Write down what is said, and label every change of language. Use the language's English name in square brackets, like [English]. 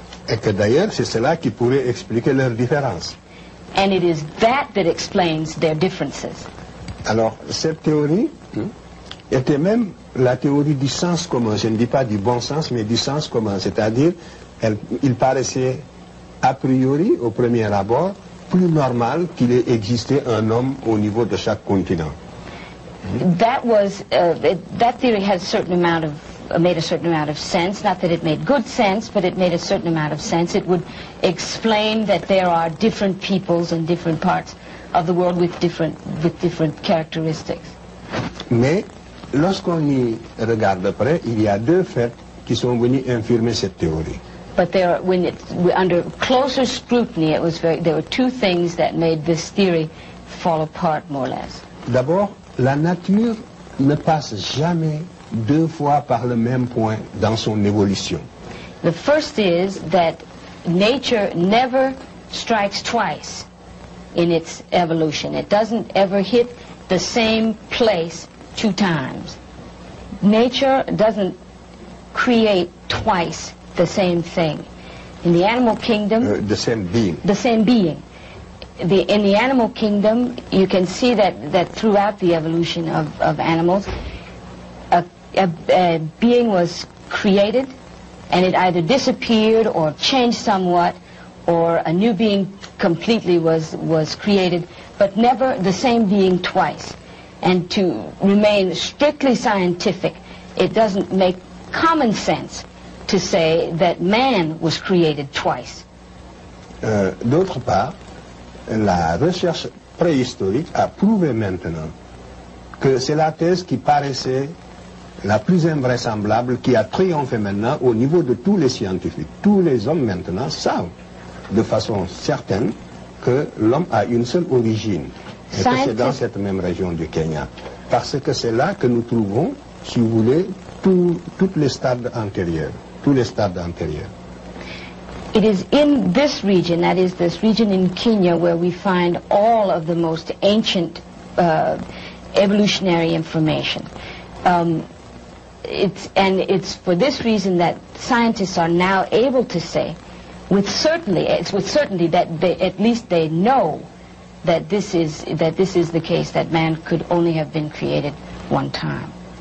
[French] Et que d'ailleurs, c'est cela qui pourrait expliquer leurs différences. [English] And it is that explains their differences. [French] Alors, cette théorie était même la théorie du sens commun. Je ne dis pas du bon sens, mais du sens commun. C'est-à-dire, il paraissait a priori, au premier abord, plus normal qu'il ait existé un homme au niveau de chaque continent. [English] That theory had a certain amount of made a certain amount of sense. Not that it made good sense, but it made a certain amount of sense. It would explain that there are different peoples in different parts of the world with different characteristics. [French] Mais lorsqu'on y regarde de près, il y a deux faits qui sont venus infirmer cette théorie. [English] But under closer scrutiny, there were two things that made this theory fall apart more or less. [French] D'abord, la nature ne passe jamais deux fois par le même point dans son évolution. [English] The first is that nature never strikes twice in its evolution. It doesn't ever hit the same place two times. Nature doesn't create twice the same thing. In the animal kingdom... the same being. The same being. In the animal kingdom, you can see that throughout the evolution of animals, a being was created, and it either disappeared or changed somewhat, or a new being completely was created, but never the same being twice. And to remain strictly scientific, it doesn't make common sense to say that man was created twice. [French] D'autre part, la recherche préhistorique a prouvé maintenant que c'est la thèse qui paraissait la plus invraisemblable, qui a triomphé maintenant au niveau de tous les scientifiques. Tous les hommes maintenant savent de façon certaine que l'homme a une seule origine, et que c'est dans cette même région du Kenya. Parce que c'est là que nous trouvons, si vous voulez, tous les stades antérieurs. Tous les stades antérieurs. [English] It is in this region, that is this region in Kenya, where we find all of the most ancient evolutionary information. It's for this reason that scientists are now able to say, with certainty that at least they know that this is the case, that man could only have been created one time.